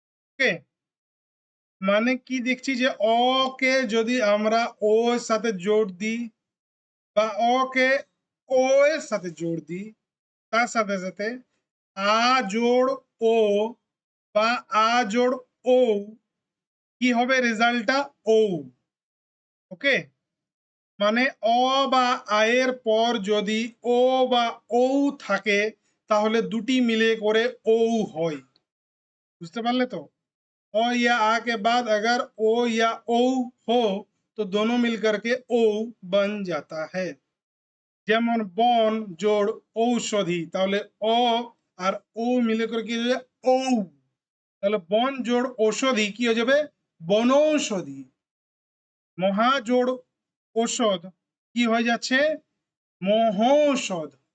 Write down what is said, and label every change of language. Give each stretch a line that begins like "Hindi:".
Bangla: ওকে, মানে কি দেখছি যে অ কে যদি আমরা ও এর সাথে জোড় দিই বা অ কে ও এর সাথে জোড় দিই, তার সাথে সাথে আ জোড় ও বা আ জোড় ও, কি হবে রেজাল্টটা, ও। ওকে, মানে অ বা আয়ের পর যদি ও বা ও থাকে, তাহলে দুটি মিলে করে ও হয়। বুঝতে পারলে তো?
Hindi: অ या आ के बाद अगर ओ या ओ हो तो दोनों मिलकर के ओ बन जाता है।
Bangla: যেমন বন জোড় ঔষধি, তাহলে অ আর ও মিলে করে কি হয়ে যাবে, ঔ। তাহলে বন জোড় ঔষধি কি হয়ে যাবে, বনৌষধি। মহা জোড় ঔষধ কি হয়ে যাচ্ছে, মহৌষধ।